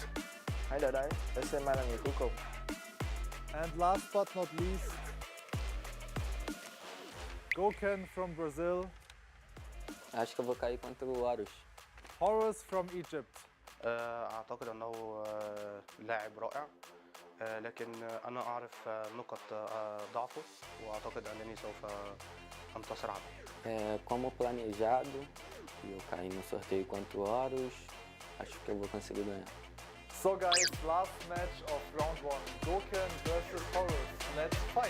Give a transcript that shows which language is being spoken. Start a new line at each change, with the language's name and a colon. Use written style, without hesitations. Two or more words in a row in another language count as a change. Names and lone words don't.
Vietnamese: Hãy đợi đấy, để xem ai là người cuối cùng.
English: And last but not least, Goken from Brazil,
Portuguese: Acho que eu vou cair contra o Horus.
English: Horus from Egypt.
Arabic: أعتقد أنه لاعب رائع، لكن أنا أعرف نقط ضعفه وأعتقد أنني سوف أنتصر عليه.
Portuguese: Como planejado, eu caí no sorteio contra o Horus, acho que eu vou conseguir ganhar.
English: So guys, last match of round 1, Goken versus Horus. Let's fight!